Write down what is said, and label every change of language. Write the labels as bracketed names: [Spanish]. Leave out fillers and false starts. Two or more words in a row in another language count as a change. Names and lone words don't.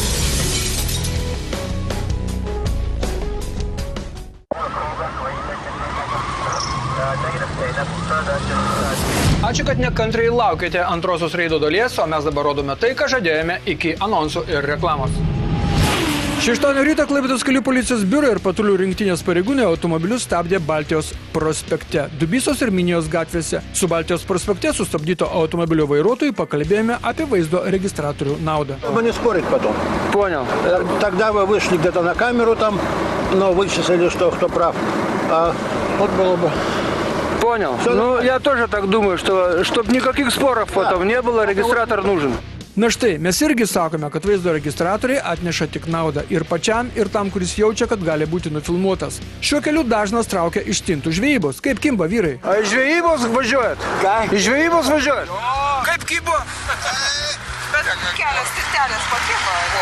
[Lithuanian] Ačiū, kad nekantriai laukėte antrosios Reido dalies, o mes dabar rodome tai, ką žadėjome iki anonsų ir reklamos. Šeštadienio rytą Klaipėdos kelių policijos biuro ir patrulių rinktinės pareigūnai automobilius stabdė Baltijos prospekte, Dubysos ir Minijos gatvėse. Su Baltijos prospekte sustabdyto automobilio vairuotojui pakalbėjome apie vaizdo registratorių naudą. [Russian] Не спорить потом. Понял. Тогда вы вышли где-то на камеру там, но вычислили, что кто прав. Вот было бы. Понял. Ну, я тоже так думаю, что чтобы никаких споров потом не было, регистратор нужен. [Lithuanian] Na štai, mes irgi sakome, kad vaizdo registratoriai atneša tik naudą ir pačiam, ir tam, kuris jaučia, kad gali būti nufilmuotas. Šiuo keliu dažnas traukia iš stintų žvejybos. Kaip kimba, vyrai? A iš žvejybos važiuojat? Ką? Iš žvejybos važiuojat? Kaip kimba? Bet kelios stintelės pakimba.